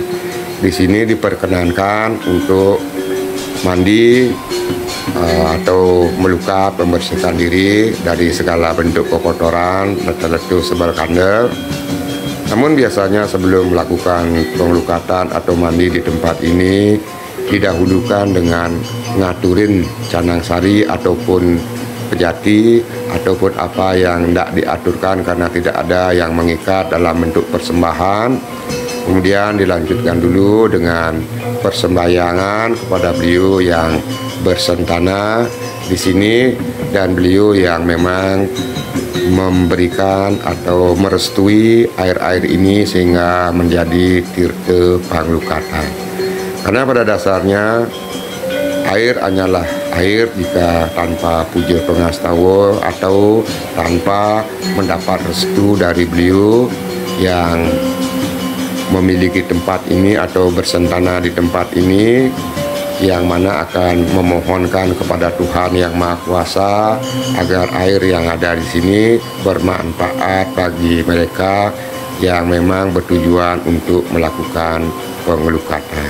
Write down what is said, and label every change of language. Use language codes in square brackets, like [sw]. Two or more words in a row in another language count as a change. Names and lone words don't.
[id] Di sini diperkenankan untuk mandi atau melukat, membersihkan diri dari segala bentuk kotoran, letu-letu sebal kandel. Namun biasanya sebelum melakukan pengelukatan atau mandi di tempat ini didahulukan dengan ngaturin canang sari ataupun pejati ataupun apa yang tidak diaturkan karena tidak ada yang mengikat dalam bentuk persembahan. Kemudian dilanjutkan dulu dengan persembahyangan kepada beliau yang bersentana di sini, dan beliau yang memang memberikan atau merestui air-air ini sehingga menjadi tirta panglukatan. Karena pada dasarnya air hanyalah air jika tanpa puja pengastawa atau tanpa mendapat restu dari beliau yang memiliki tempat ini atau bersentana di tempat ini, yang mana akan memohonkan kepada Tuhan yang Maha Kuasa agar air yang ada di sini bermanfaat bagi mereka yang memang bertujuan untuk melakukan pengelukatan.